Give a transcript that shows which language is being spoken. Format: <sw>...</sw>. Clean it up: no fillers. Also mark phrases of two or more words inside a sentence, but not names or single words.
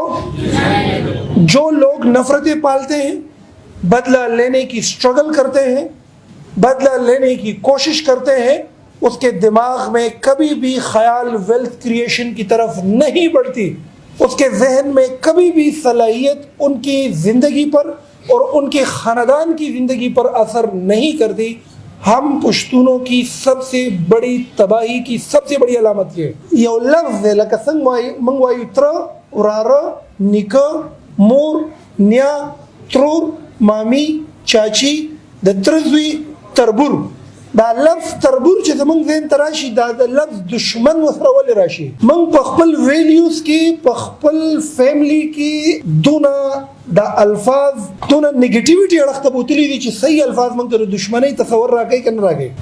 <ur>جو لوگ نفرتیں پالتے ہیں، بدلہ لینے کی سٹرگل کرتے ہیں، بدلہ لینے کی کوشش کرتے ہیں، اس کے دماغ میں کبھی بھی خیال</ur> <en>wealth creation</en> <ur>کی طرف نہیں بڑھتی، اس کے ذہن میں کبھی بھی صلاحیت ان کی زندگی پر اور ان کے خاندان کی زندگی پر اثر نہیں کرتی. ہم پشتونوں کی سب سے بڑی تباہی کی سب سے بڑی علامت یہ</ur> <ps>یو لفظ ہے لکه څنګه منګ وایو تر وراره نیکه مور نیا ترور مامی چاچی د ترزوی تربور. دا لفظ تربور چې زمونږ ذهن ته راشي دا د لفظ دشمن وسره ولې راشي. موږ په خپل ویلیوز کې په خپل فیملی کې دونه دا الفاظ دونه نیگیټیویټي اړخ ته بوتلی دي چې صحیح الفاظ موږ ته د دشمنۍ تصور راکوي که نه راکوي.</ps>